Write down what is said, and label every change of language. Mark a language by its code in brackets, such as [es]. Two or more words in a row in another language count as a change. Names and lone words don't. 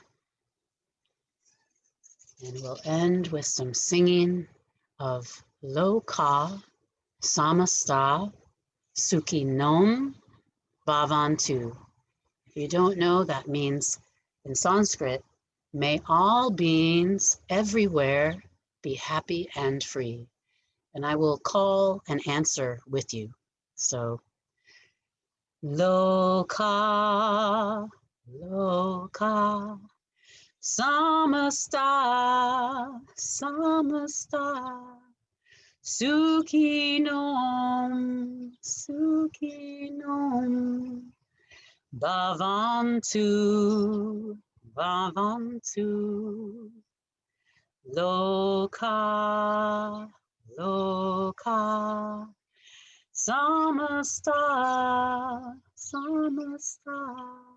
[en] And we'll end with some singing of [sa] लोका समस्ता सुखि नो भवन्तु. [en] If you don't know, that means in Sanskrit, may all beings everywhere be happy and free. And I will call and answer with you. So, [sa] लोका, लोका, समस्ता, समस्ता, सुखिनो, सुखिनो, भवन्तु, भवन्तु, लोका, लोका, समस्ता, समस्ता,